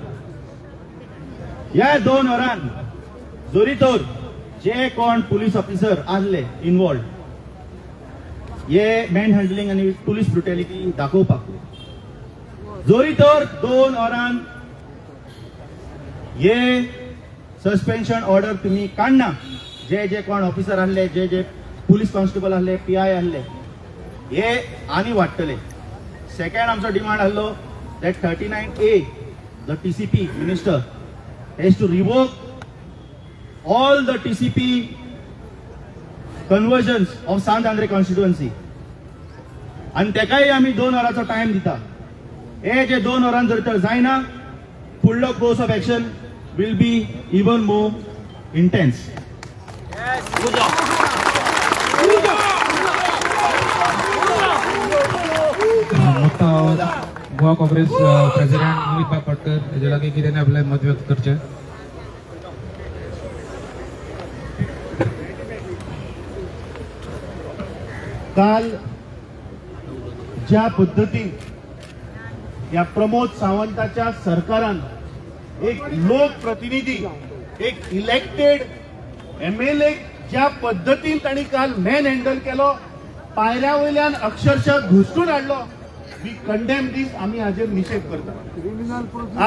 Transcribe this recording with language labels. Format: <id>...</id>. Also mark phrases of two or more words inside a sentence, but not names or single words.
<kok>ह्या 2 वरांन जरी तर जे कोण पुलीस ऑफिसर आसले इन्वॉल्व हे मॅन हँडलिंग आनी</kok> <en>police brutality</en> <kok>दाखोवपाक जरी तर 2 वरांन हे</kok> <en>suspension order</en> <kok>तुम्ही काढना जे जे कोण ऑफिसर आसले जे जे</kok> <en>police constable</en> <kok>आसले PI आसले हे आनी वाडटले. सेकंड आमचो डिमांड आसलो</kok> <en>that 39A the TCP minister has to revoke all the TCP conversions of Sant Andre constituency</en> <kok>आणि तेकाय आमी 2 वरांचो टायम दिता. हे जे 2 वरांन जर तर जायना फुडलो</kok> <en>course of action will be even more intense.</en> <kok>मोठा गोवा काँग्रेस प्रेसिडेंट मोहित भाई पटकर हेजे लागीं कितें आपलें मत व्यक्त करचें. काल ज्या पद्धतीन या प्रमोद सावंताच्या सरकारान एक लोकप्रतिनिधी एक इलेक्टेड MLA ज्या पद्धतीन तांणी काल मॅन हँडल केलो पायऱ्या वयल्यान अक्षरशः घुसटून हाडलो</kok> <en>we condemn</en> <kok>दीस आमी हाजेर निषेध करता.</kok>